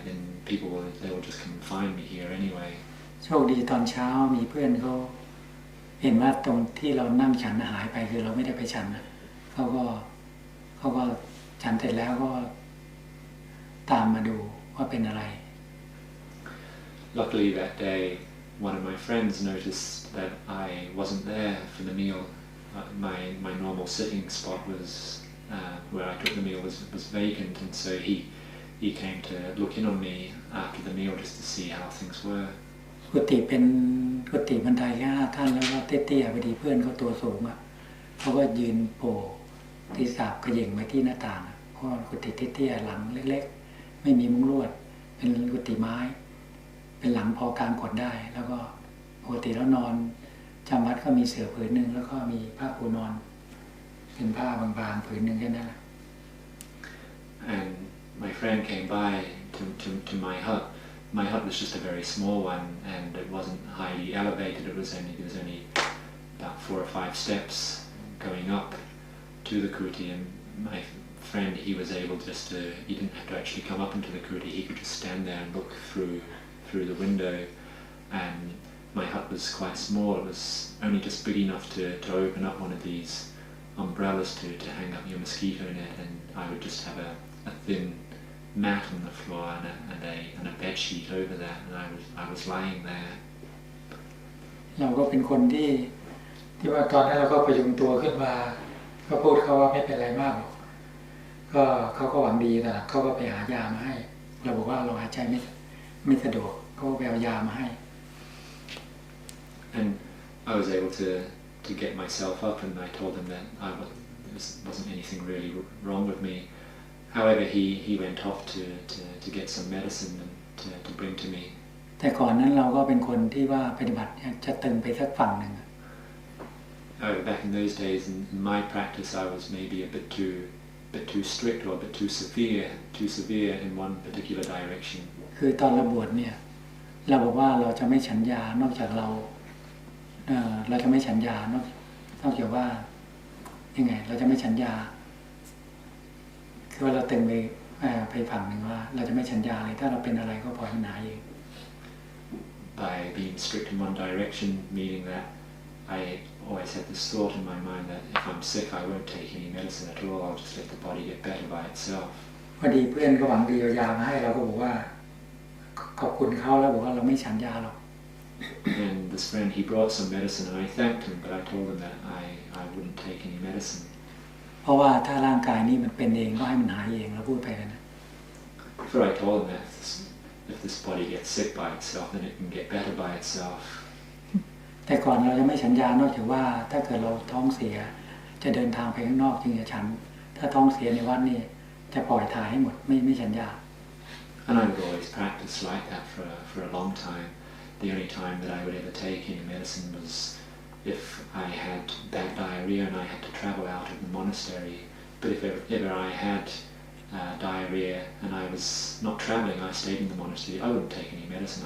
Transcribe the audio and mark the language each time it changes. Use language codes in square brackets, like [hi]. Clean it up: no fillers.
[en] Then they will just come and find me here anyway. [th] โชคดีตอนเช้ามีเพื่อนเขาเห็นว่าตรงที่เรานั่งฉันหายไปคือเราไม่ได้ไปฉันนะเขาก็ฉันเสร็จแล้วก็ตามมาดูว่าเป็นอะไร [en] Luckily that day, one of my friends noticed that I wasn't there for the meal. My normal sitting spot was where I took the meal was vacant, and so he came to look in on me after the meal just to see how things were. [th] กุฏิเป็นกุฏิบันไดแค่5 ขั้นแล้วก็เตี้ยๆพอดีเพื่อนเขาตัวสูงอ่ะเขาก็ยืนโผล่ที่สาบเขย่งไปที่หน้าต่างเพราะกุฏิเตี้ยๆหลังเล็กๆไม่มีมุ้งลวดเป็นกุฏิไม้เป็นหลังพอกางกดได้แล้วก็ปกติแล้วนอนจำวัดก็มีเสื่อผืนหนึ่งแล้วก็มีผ้าปูนอนเป็นผ้าบางๆผืนหนึ่งแค่นั้นแหละ [en] And my friend came by to my hut. My hut was just a very small one, and it wasn't highly elevated. There was only about 4 or 5 steps going up to the kuti, and my friend, he didn't have to actually come up into the kuti. He could just stand there and look through the window. And my hut was quite small. It was only just big enough to open up one of these umbrellas to hang up your mosquito net, and I would just have a thin mat on the floor and a bed sheet over that, and I was lying there. [th] เราก็เป็นคนที่ว่าตอนนั้นเราก็พยุงตัวขึ้นมาก็พูดเขาว่าไม่เป็นไรมากหรอกก็เขาก็หวังดีแต่เขาก็ไปหายามาให้เราบอกว่าเราหายใจไม่สะดวกเขาก็ไปเอายามาให้ [en] And I was able to get myself up, and I told him that there wasn't anything really wrong with me. However, he went off to get some medicine and to bring to me. [th] แต่ก่อนนั้นเราก็เป็นคนที่ว่าปฏิบัติจะตึงไปสักฝั่งหนึ่ง [en] Back in those days, in my practice, I was maybe a bit too strict or a bit too severe in one particular direction. [th] คือตอนเราบวชเนี่ยเราบอกว่าเราจะไม่ฉันยานอกจากเราจะไม่ฉันยานอกจากว่ายังไงเราจะไม่ฉันยาคือว่าเราตึงไปฝั่งหนึ่งว่าเราจะไม่ฉันยาเลยถ้าเราเป็นอะไรก็ปล่อยมันหายเอง [en] By being strict in one direction, meaning that I always had this thought in my mind that if I'm sick, I won't take any medicine at all. I'll just let the body get better by itself. [th] พอดีเพื่อนก็หวังดีเอายามาให้เราก็บอกว่าขอบคุณเขาแล้วบอกว่าเราไม่ฉันยาหรอก [en] And this friend, he brought some medicine, and I thanked him, but I told him that I wouldn't take any medicine. [th] เพราะว่าถ้าร่างกายนี้มันเป็นเองก็ให้มันหายเองเราพูดไปเลยนะ [en] For I told him that if this body gets sick by itself, then it can get better by itself. [th] แต่ก่อนเราจะไม่ฉันยานอกจากว่าถ้าเกิดเราท้องเสียจะเดินทางไปข้างนอกจึงจะฉันถ้าท้องเสียในวัดนี่จะปล่อยถ่ายให้หมดไม่ฉันยา [en] And I would always practice like that for a long time. The only time that I would ever take any medicine was if I had bad diarrhea and I had to travel out of the monastery. But if ever I had diarrhea and I was not traveling, I stayed in the monastery, I wouldn't take any medicine.